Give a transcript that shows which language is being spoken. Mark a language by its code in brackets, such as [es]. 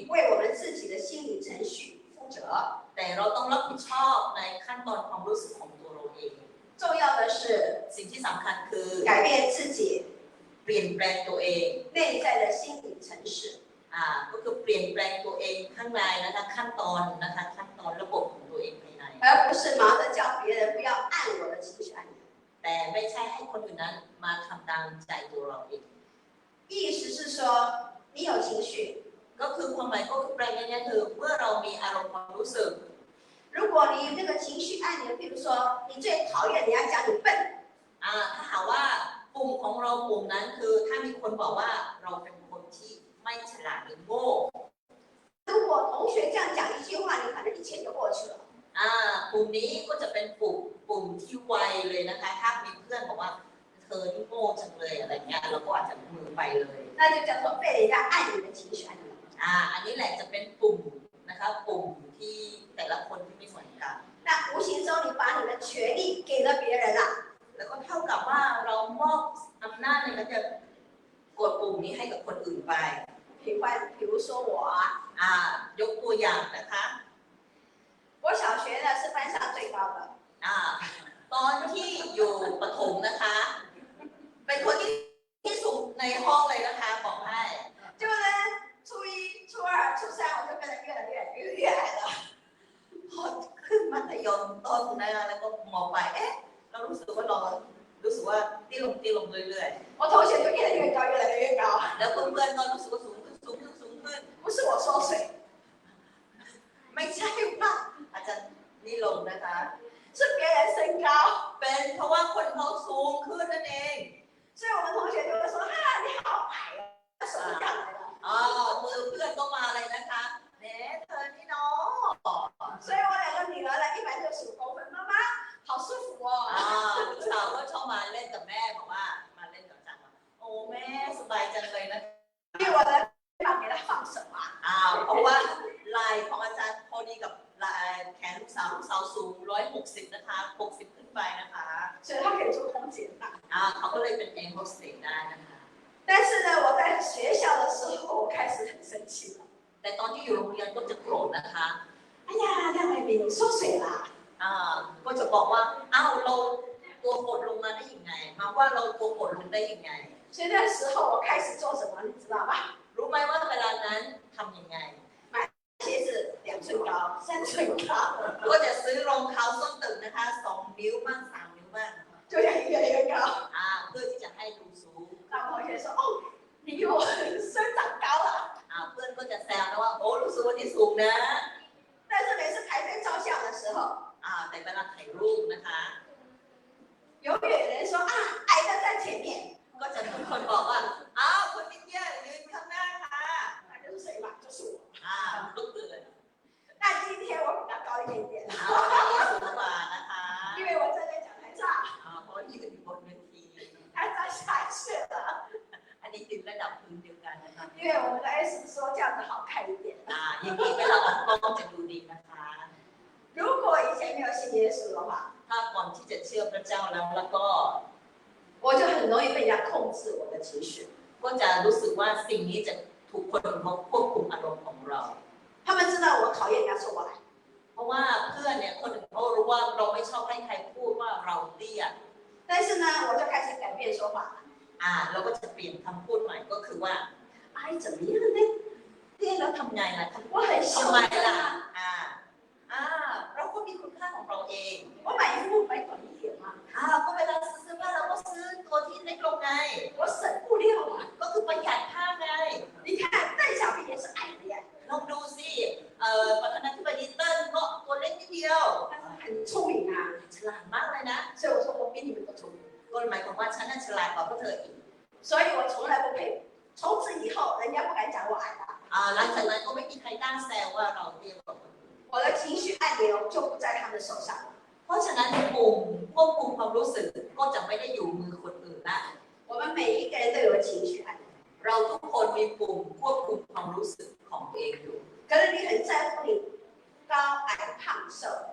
[zh] 为我们自己的心理程序负责。 [th] แต่เราต้องรับผิดชอบในขั้นตอนความรู้สึกของตัวเราเอง [zh] 重要的是 [th] สิ่งที่สำคัญคือ [zh] 改变自己 [th] เปลี่ยนแปลงตัวเอง [zh] 内在的心理程序。 [th] ก็คือเปลี่ยนแปลงตัวเองข้างในนะคะขั้นตอนนะคะขั้นตอนระบบของตัวเองภายใน [zh] 而不是忙着叫别人不要按我的情绪按钮。 [th] แต่ไม่ใช่ให้คนอื่นนั้นมาทำตามใจตัวเราเอง [zh] 意思是说，你有情绪， [th] ก็คือความหมายก็คือแปลงง่ายๆคือเมื่อเรามีอารมณ์ความรู้สึก [zh] 如果你有那个情绪按钮，比如说你最讨厌人家讲你笨， [th] ถ้าหากว่าปุ่มของเราปุ่มนั้นคือถ้ามีคนบอกว่าเราเป็นคนที่ไม่ฉลาดหรือโง่ [zh] 如果同学这样讲一句话，你可能1,000就过去了。 [th] ปุ่มนี้ก็จะเป็นปุ่มที่ไวเลยนะคะถ้ามีเพื่อนบอกว่าเธอนี่โง่จังเลยอะไรเงี้ยเราก็อาจจะมือไปเลย [zh] 那就叫做被人家按你的情绪按钮。 [th] อันนี้แหละจะเป็นปุ่มนะคะปุ่มที่แต่ละคนที่ไม่เหมือนกัน [zh] 那无形中你把你的权利给了别人了， [th] แล้วก็เท่ากับว่าเรามอบอำนาจในการจะกดปุ่มนี้ให้กับคนอื่นไป [zh] 比如说我 [th] ยกตัวอย่างนะคะ [zh] 我小学呢是班上最高的， [th] ตอนที่อยู่ประถมนะคะ เป็นคนที่สูงในห้องเลยนะคะบอกให้ [zh] 结果呢初一、初二、初三我就变得越矮了。 [th] พอขึ้นมัธยมต้นนะคะแล้วก็มองไปเรารู้สึกว่าตี้ลงเรื่อย [zh] 我同学就越来越高，越来越高。 [th] ๆแล้วเพื่อนๆก็รู้สึกว่าสูงขึ้น [zh] 不是我说谁， [th] ไม่ใช่ว่าอาจจะนี่ลงนะคะ [zh] 是别人身高。 [th] เป็นเพราะว่าคนเขาสูงขึ้นนั่นเอง [zh] 所以我们同学就会说：“哈，你好矮哦，手就上来了。” [th] มือเพื่อนก็มาเลยนะคะเน่เธอนี่เนาะ [zh] 所以我2个女儿呢，165公分，妈妈好舒服哦。 [th] ลูกสาวก็ชอบมาเล่นกับแม่บอกว่ามาเล่นกับจังว่าโอ้แม่สบายจังเลยนะ [zh] 因为我的肩膀给她放手啊。 [th] เพราะว่าลายของอาจารย์พอดีกับลายแขนลูกสาวสูง160นะคะ60ขึ้นไปนะคะ [zh] 所以她可以做空姐嘛。 [th] เขาก็เลยเป็นแอร์โฮสเตสได้นะคะ [zh] 但是呢，我在学校的时候，我开始很生气了。 [th] แต่ตอนที่อยู่โรงเรียนก็จะโกรธนะคะ [zh] 哎呀，廖伟明，你缩水啦！ [th] ก็จะบอกว่าเราตัวกดลงมาได้ยังไงมาว่าเราตัวกดลงได้ยังไง [zh] 所以那时候我开始做什么，你知道吧？ [th] รู้ไหมว่าเวลานั้นทำยังไง [zh] 鞋子2寸高、3寸高， [th] ก็จะซื้อรองเท้าส้นตึกนะคะ2 นิ้วบ้าง3 นิ้วบ้าง [zh] 就这样越来越高。 [th] เพื่อที่จะให้ดูสูง [zh] 那同学说：“哦，你比我生长高了。” [th] เพื่อนก็จะแซวนะว่าโอ้รู้สึกว่าที่สูงนะ [zh] 但是每次排队照相的时候， [th] แต่เวลาถ่ายรูปนะคะ [zh] 永远有人说啊，矮的在前面， [th] ก็จะมีคนบอกว่าคนที่เตี้ยยืนข้างหน้าค่ะ [zh] 那就是谁嘛？就是我。 [th] ลุกเลย [zh] 那今天我比他高一点点， [th] สูงกว่านะคะ [zh] 因为我站在讲台上， [th] เพราะยืนอยู่บนเวที [zh] 他站下去了， [th] อันนี้คือระดับพื้นเดียวกันนะคะ [zh] 因为我们的 S 说这样子好看一点。 [th] อย่างนี้เวลาออกกล้องจะดูดีนะคะ [zh] 如果以前没有信耶稣的话， [th] ถ้าก่อนที่จะเชื่อพระเจ้าแล้วก็ [zh] 我就很容易被人家控制我的情绪。 [th] ก็จะรู้สึกว่าสิ่งนี้จะถูกคนเขาควบคุมอารมณ์ของเรา [zh] 他们知道我讨厌人家说我矮， [th] เพราะว่าเพื่อนเนี่ยคนอื่นเขารู้ว่าเราไม่ชอบให้ใครพูดว่าเราเตี้ย [zh] 但是呢，我就开始改变说法了。 [th] เราก็จะเปลี่ยนคำพูดใหม่ก็คือว่า [zh] 矮怎么样呢？ [th] เตี้ยแล้วทำไงล่ะ [zh] 我很瘦 [th] ทำไม [zh] 的 [th] ล่ะ [zh] 啊， [th] เราก็มีคุณค่าของเราเอง [zh] 我买衣服买短一点嘛， [th] ก็เวลาซื้อเสื้อผ้าเราก็ซื้อตัวที่เล็กลงไง [zh] 我省布料啊。 [th] ก็คือประหยัดผ้าไง [zh] 你看邓小平也是矮的呀， [th] ลองดูสิประธานาธิบดีเติ้ลก็ตัวเล็กนิดเดียว [zh] 但是很聪明啊。 [th] ฉลาดมากเลยนะ [zh] 所以我说我比你们都聪明， [th] ก็หมายความว่าฉันน่ะฉลาดกว่าพวกเธออีก [zh] 所以我从来不配。从此以后，人家不敢讲我矮了。 [th] หลังจากนั้นก็ไม่มีใครกล้าแซวว่าเราเตี้ยกว่าคนอื่น [zh] 我的情绪按钮就不在他们手上了。 [th] เพราะฉะนั้นปุ่มควบคุมความรู้สึกก็จะไม่ได้อยู่มือคนอื่นละ [zh] 我们每一个人都有情绪按钮， [th] เราทุกคนมีปุ่มควบคุมความรู้สึกของตัวเองอยู่ [zh] 可是你很在乎你高矮胖瘦，